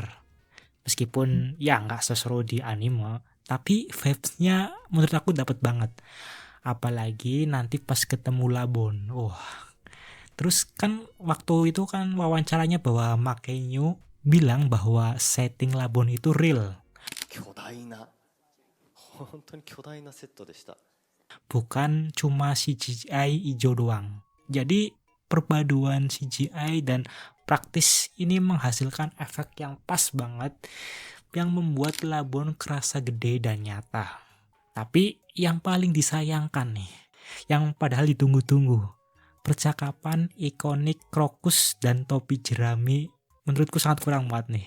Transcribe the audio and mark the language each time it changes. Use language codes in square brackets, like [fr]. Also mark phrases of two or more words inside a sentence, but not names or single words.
[id] Meskipun ya nggak seseru di anime, tapi vibes-nya menurut aku dapat banget. Apalagi nanti pas ketemu Labon. Terus kan waktu itu kan wawancaranya bahwa Makenyu bilang bahwa setting Labon itu real. [ja] 巨大な本当に巨大なセットでした。 [id] Bukan cuma CGI hijau doang. Jadi perpaduan CGI dan praktis ini menghasilkan efek yang pas banget yang membuat Labon kerasa gede dan nyata. Tapi yang paling disayangkan nih, yang padahal ditunggu-tunggu, percakapan ikonik Krokus dan topi jerami menurutku sangat kurang banget nih.